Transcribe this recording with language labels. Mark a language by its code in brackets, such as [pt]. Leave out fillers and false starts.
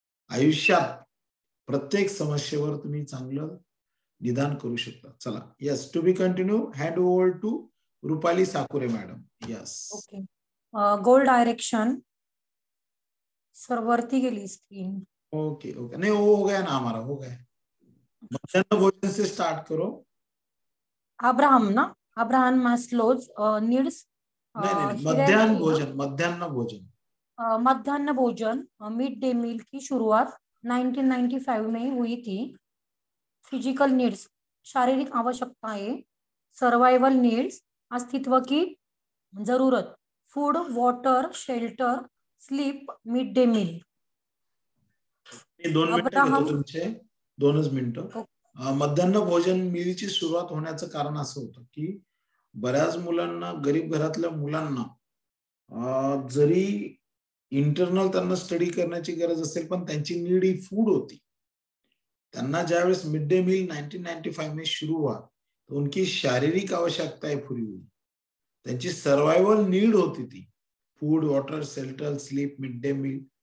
[mr] आयुष्यात प्रत्येक समस्येवर तुम्ही चांगलं निदान करू शकता. [en] चला, yes, to be continue. Hand over to Rupali Sakure madam. Yes. Okay. गोल direction sir, [mr] वरती गेली [en] Screen. [hi] ओके ओके, नहीं वो हो गया ना हमारा, हो गया. मध्याह्न भोजन से स्टार्ट करो. Abraham Maslow's needs. नहीं, मध्याह्न भोजन, मध्याह्न भोजन. मध्याह्न भोजन मिड डे मील की शुरुआत 1995 में हुई थी. फिजिकल नीड्स, शारीरिक आवश्यकताएं. सर्वाइवल नीड्स, अस्तित्व की जरूरत. [en] Food, water, shelter, sleep, mid day meal. [mr] 2 मिनिटं घेतो तुमचे, 2च मिनिटं. मध्याह्न भोजन मीलची सुरुवात होण्याचं कारण असं होतं की बऱ्याच मुलांना, गरीब घरातल्या मुलांना जरी इंटरनल त्यांना स्टडी करण्याची गरज असेल पण त्यांची नीड ही फूड होती. त्यांना ज्यावेळेस [hi] मिड डे मील 1995 में शुरू हुआ तो उनकी शारीरिक आवश्यकताएं पूरी हुई. [mr] त्यांची सर्वायवल नीड होती ती, food, water, shelter, sleep, mid day meal.